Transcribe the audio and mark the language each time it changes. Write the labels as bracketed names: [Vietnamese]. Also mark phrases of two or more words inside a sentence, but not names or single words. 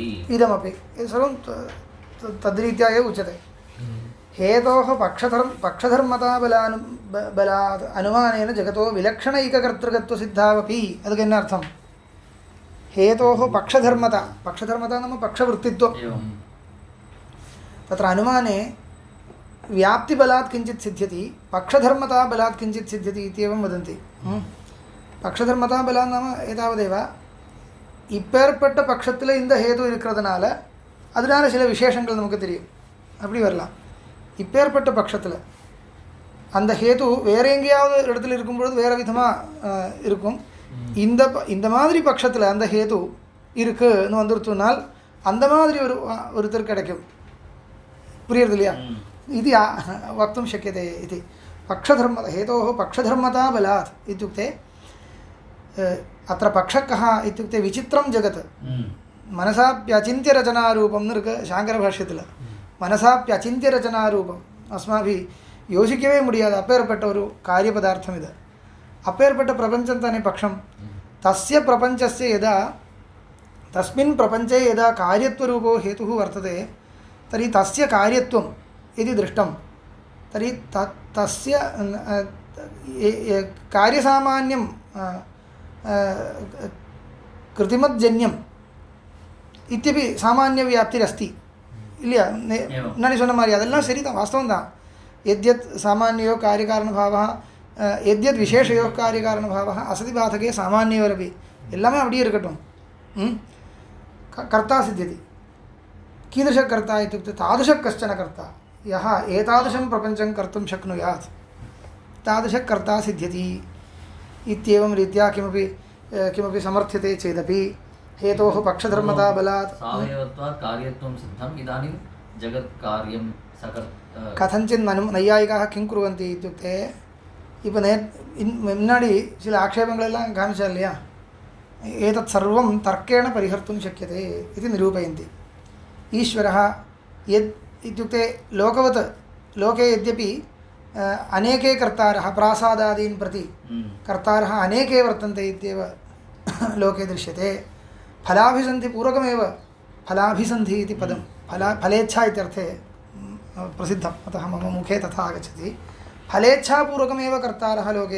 [Sanskrit] इदमपि सर्वं तद्रीत्या एव उच्यते हेतोः पक्षधर्मता बलात् अनुमानेन जगतो विलक्षण एककर्तृकत्व सिद्धावपि अदुकेन्नर्थं हेतोः पक्षधर्मता नाम पक्षवृत्तित्वं तत्र अनुमाने व्याप्तिबलात् किञ्चित् सिद्ध्यति पक्षधर्मता बलात् किञ्चित् सिद्ध्यति इत्येवं वदन्ति पक्षधर्मता बलात् नाम एतावदेव [Tamil] இப்பேற்பட்ட பட்சத்தில் இந்த ஹேது இருக்கிறதுனால அதனால சில விசேஷங்கள் நமக்கு தெரியும் அப்படி வரலாம் இப்பேற்பட்ட பட்சத்தில் அந்த ஹேது வேற எங்கேயாவது இடத்துல இருக்கும்பொழுது வேறு விதமாக இருக்கும் இந்த மாதிரி பட்சத்தில் அந்த ஹேது இருக்குன்னு வந்துருத்துனால் அந்த மாதிரி ஒருத்தர் கிடைக்கும் புரியுறது இல்லையா [Sanskrit] इति वक्तुं शक्यते इति हेतोः पक्षधर्मता बलात् इत्युक्ते अत्र पक्षः कः इत्युक्ते विचित्रं जगत् मनसाप्यचिन्त्यरचनारूपं शाङ्करभाष्यத்தில் मनसाप्यचिन्त्यरचनारूपम् अस्माभिः [Tamil] யோசிக்கவே முடியாது அப்பேற்பட்ட ஒரு காரியபதார்த்தம் இது அப்பேற்பட்ட பிரபஞ்சம் தானே பக்ஷம் [Sanskrit] तस्य प्रपञ्चस्य यदा तस्मिन् प्रपञ्चे यदा कार्यत्वरूपो हेतुः वर्तते तर्हि तस्य कार्यत्वं यदि दृष्टं तर्हि तस्य कार्यसामान्यं कृतिमज्जन्यम् इत्यपि सामान्यव्याप्तिरस्ति [Tamil] இல்லையா முன்னாடி சொன்ன மாதிரி அதெல்லாம் சரிதான் வாஸ்தவம் தான் [Sanskrit] यद्यत् सामान्यो कार्यकारणभावः यद्यत् विशेषयो कार्यकारणभावः असति बाधके सामान्ययोरपि [Tamil] எல்லாமே அப்படியே இருக்கட்டும் [Sanskrit] कर्ता सिद्ध्यति कीदृशकर्ता इत्युक्ते तादृशः कश्चन कर्ता यः एतादृशं प्रपञ्चं कर्तुं शक्नुयात् तादृशः कर्ता सिद्ध्यति इत्येवं रीत्या किमपि किमपि समर्थ्यते चेदपि हेतोः पक्षधर्मताबलात् सावयवत्वात् कार्यत्वं सिद्धम् इदानीं जगत्कार्यं कथञ्चित् नैयायिकाः किं कुर्वन्ति इत्युक्ते [Tamil] இப்போ முன்னாடி சில ஆக்ஷேபங்களெல்லாம் காமிச்சா இல்லையா [Sanskrit] एतत् सर्वं तर्केण परिहर्तुं शक्यते इति निरूपयन्ति ईश्वरः यद् इत्युक्ते लोकवत् लोके यद्यपि अनेके कर्तारः प्रासादादीन् प्रति कर्तारः अनेके वर्तन्ते इत्येव लोके दृश्यते फलाभिसन्धिपूर्वकमेव फलाभिसन्धि इति पदं फलेच्छा इत्यर्थे प्रसिद्धम् अतः मम मुखे तथा आगच्छति फलेच्छापूर्वकमेव कर्तारः लोके